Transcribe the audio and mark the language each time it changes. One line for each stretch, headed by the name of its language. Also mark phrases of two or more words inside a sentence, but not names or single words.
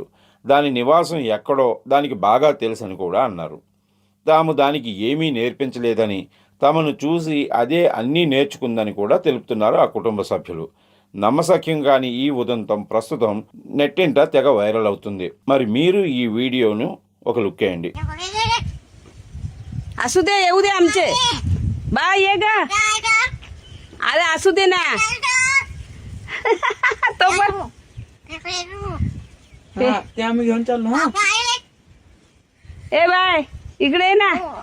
Telugu: దాని నివాసం ఎక్కడో దానికి బాగా తెలుసని కూడా అన్నారు. తాము దానికి ఏమీ నేర్పించలేదని, తమను చూసి అదే అన్నీ నేర్చుకుందని కూడా తెలుపుతున్నారు ఆ కుటుంబ సభ్యులు. నమ్మశక్యం కాని ఈ ఉదంతం ప్రస్తుతం నెట్టింట తెగ వైరల్ అవుతుంది. మరి మీరు ఈ వీడియోను ఒక లుక్ వేయండి.
Marathi: असू दे येऊ दे आमचे बा ये गा अरे असू दे ना. तो पण ते आम्ही घेऊन चाललो. हा ए बाय इकडे ये ना.